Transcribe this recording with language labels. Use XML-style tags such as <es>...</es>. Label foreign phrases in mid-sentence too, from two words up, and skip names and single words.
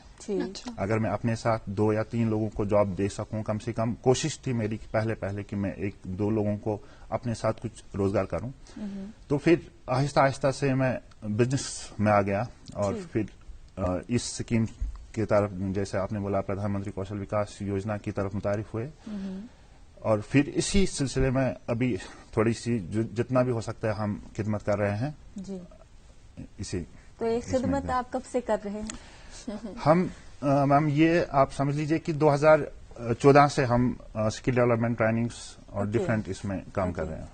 <ur>اگر میں اپنے ساتھ 2 یا 3 لوگوں کو جاب دے سکوں کم سے کم کوشش تھی میری پہلے کہ میں 1-2 لوگوں کو اپنے ساتھ کچھ روزگار کروں. تو پھر آہستہ آہستہ سے میں بزنس میں آ گیا اور پھر اس اسکیم کی طرف جیسے آپ نے بولا پردھان منتری کوشل وکاس یوجنا کی طرف متعارف ہوئے اور پھر اسی سلسلے میں ابھی تھوڑی سی جتنا بھی ہو سکتا ہے ہم خدمت کر رہے ہیں. اسی تو یہ خدمت آپ کب سے کر رہے ہیں؟ ہم میم یہ آپ سمجھ لیجئے کہ 2014 سے ہم</ur> <en>skill development trainings</en> <ur>اور ڈفرینٹ اس میں کام کر رہے ہیں.</ur>